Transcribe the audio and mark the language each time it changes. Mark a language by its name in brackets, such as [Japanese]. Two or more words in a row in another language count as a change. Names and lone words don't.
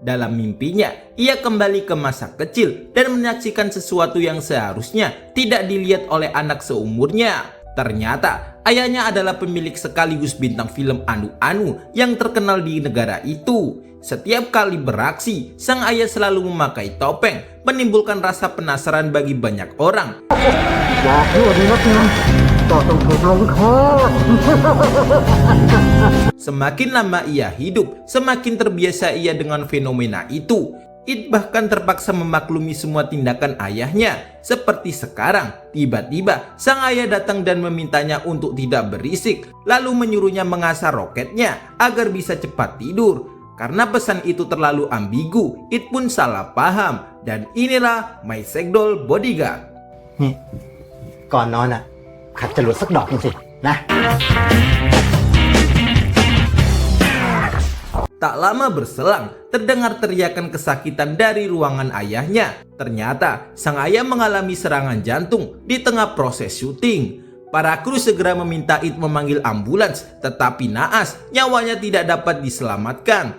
[Indonesian] Dalam mimpinya, ia kembali ke masa kecil dan menyaksikan sesuatu yang seharusnya tidak dilihat oleh anak seumurnya. Ternyata, ayahnya adalah pemilik sekaligus bintang film anu-anu yang terkenal di negara itu. Setiap kali beraksi, sang ayah selalu memakai topeng, menimbulkan rasa penasaran bagi banyak orang. [Thai] อยากยั่วดีนักนะก็ต้องถูกลงโทษ [Indonesian] Semakin lama ia hidup, semakin terbiasa ia dengan fenomena itu. It bahkan terpaksa memaklumi semua tindakan ayahnya. Seperti sekarang, tiba-tiba sang ayah datang dan memintanya untuk tidak berisik, lalu menyuruhnya mengasah roketnya agar bisa cepat tidur. Karena pesan itu terlalu ambigu, It pun salah paham. Dan inilah My Sex Doll Bodyguard. [Thai] นี่ก่อนนอนอ่ะขัดจรวดสักดอกหนึ่งสินะ [Indonesian] Tak lama berselang, terdengar teriakan kesakitan dari ruangan ayahnya. Ternyata, sang ayah mengalami serangan jantung di tengah proses syuting. Para kru segera meminta It memanggil ambulans, tetapi naas, nyawanya tidak dapat diselamatkan.